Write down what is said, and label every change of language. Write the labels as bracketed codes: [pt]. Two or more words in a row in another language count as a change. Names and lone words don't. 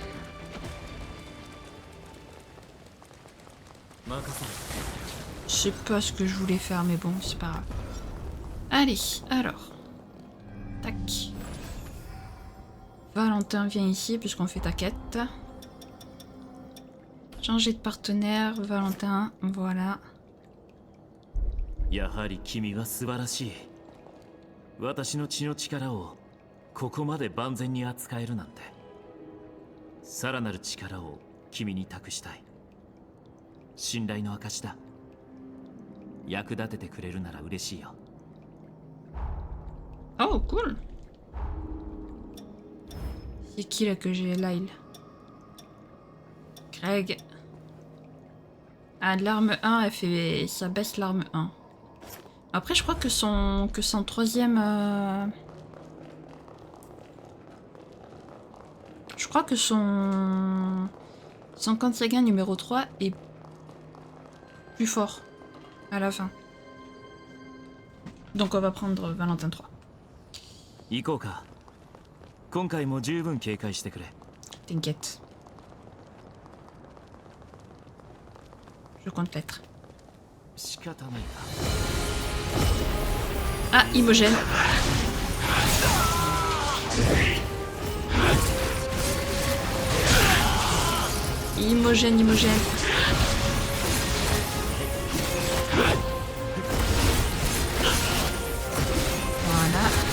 [fr] Je sais pas ce que je voulais faire, mais bon, c'est pas grave. Allez, alors. Tac. Valentin, viens ici, puisqu'on fait ta quête. Changer de partenaire, Valentin, voilà. [ja] やはり君は素晴らしい。私の血の力をここまで万全に扱えるなんて。さらなる力を君に託したい。信頼の証だ。役立ててくれるなら嬉しいよ。 [fr] Oh, cool. C'est qui là que j'ai? Lyle. Greg. Ah, l'arme 1, elle fait... ça baisse l'arme 1. Après, je crois que son troisième... Je crois que son Kansaga numéro 3 est plus fort à la fin. Donc on va prendre Valentin 3. [ja] 行こうか。今回も十分警戒してくれ。 [fr] T'inquiète. Je compte l'être. [ja] 仕方ないか。 [fr] Ah, Imogen. Imogen, Imogen. Voilà.